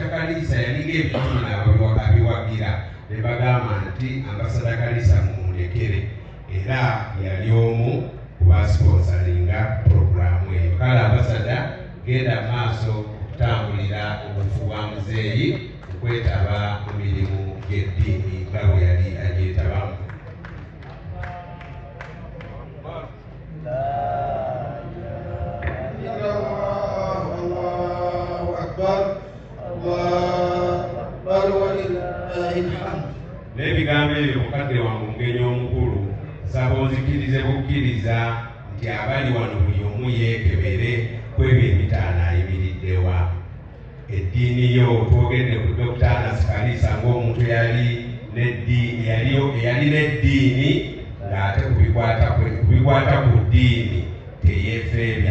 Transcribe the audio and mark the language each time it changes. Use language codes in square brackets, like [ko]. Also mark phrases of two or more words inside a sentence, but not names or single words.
[lg] Kalisa yalinga ebituna abiwagira, ne bagamba nti Ambasada Kalisa mumulekere, era yali omu ku basponsalinga programu eyo. Kale Ambasada, genda maaso okutambulira obufu bwa muzeeyi, okwetaba mu mirimu gy'eddiini nga bwe yali agyetabamu. [ar] الله أكبر، الله أكبر ولله الحمد. [lg] N'ebigambo ebyo mukadde wange omugenyi omukulu, nsaba onzikirize bukkiriza nti abali wano buli omu yeekebere ku ebyo ebitaano ayimiriddewa. Eddiini yo twogedde ku Dr. Anas Kalisa ng'omuntu eyali n'eddiini bikwata ku ddiini teyeefeebya.